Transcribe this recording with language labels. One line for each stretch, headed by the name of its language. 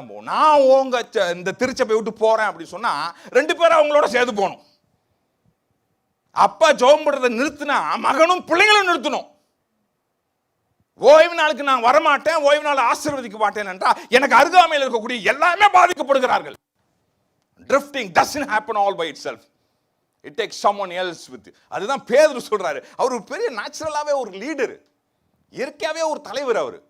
Tamil: நான் உங்க இந்த திருச்சபை விட்டு போறேன் அப்படின்னு சொன்னா, ரெண்டு பேரும் அவங்களோட சேர்ந்து போகணும். அப்பா ஜெபம் பண்றதை நிறுத்தினா மகனும் பிள்ளைங்களும் நிறுத்தணும். ஓய்வு நாளுக்கு நான் வரமாட்டேன், ஓய்வு நாள் ஆசீர்வதிக்க மாட்டேன் என்றால் எனக்கு அருகாமையில் இருக்கக்கூடிய எல்லாமே பாதிக்கப்படுகிறார்கள்.
English: Drifting doesn't happen all by itself. It takes someone else with you.
Tamil: அதுதான் பேதுரு சொல்றாரு. அவர் ஒரு பெரிய நேச்சுரலாவே ஒரு லீடர், இயற்கையாவே ஒரு தலைவர்.